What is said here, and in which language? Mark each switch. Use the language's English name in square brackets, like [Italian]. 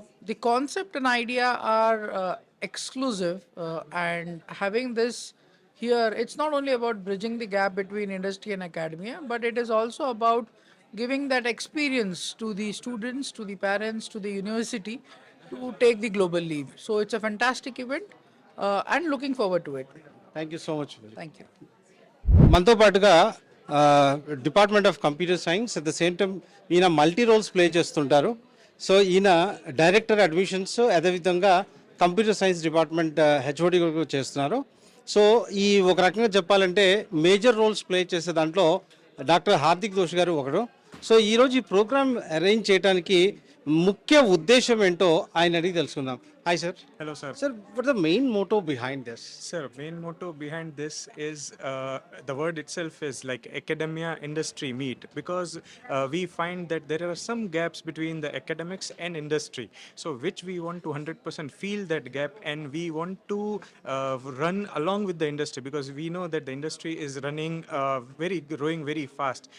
[English] The concept and idea are exclusive, and having this here, it's not only about bridging the gap between industry and academia, but it is also about giving that experience to the students, to the parents, to the university to take the global leap. So it's a fantastic event, and looking forward to it. Thank you so much. Thank you. [Telugu] మనతో పాటుగా department of computer science, [English] at the same time [Telugu] ఈయన multi roles play చేస్తుంటారు. So ఈయన director admissions, అదేవిధంగా computer science department HOD చేస్తున్నారు. So ఈ ఒక రకంగా చెప్పాలంటే మేజర్ రోల్స్ ప్లే చేసే దాంట్లో డాక్టర్ హార్దిక్ దోష్ గారు ఒకడు. సో ఈరోజు ఈ ప్రోగ్రామ్ అరేంజ్ చేయడానికి ముఖ్య ఉద్దేశం ఏంటో ఆయన అడిగి తెలుసుకుందాం. [English] Hi sir. Hello, sir. Sir, what the main motto behind this? Sir, main motto behind this is the word itself is like academia industry meet, because we find that there are some gaps between the academics and industry. So which we want to 100% fill that gap, and we want to run along with the industry, because we know that the industry is running growing very fast.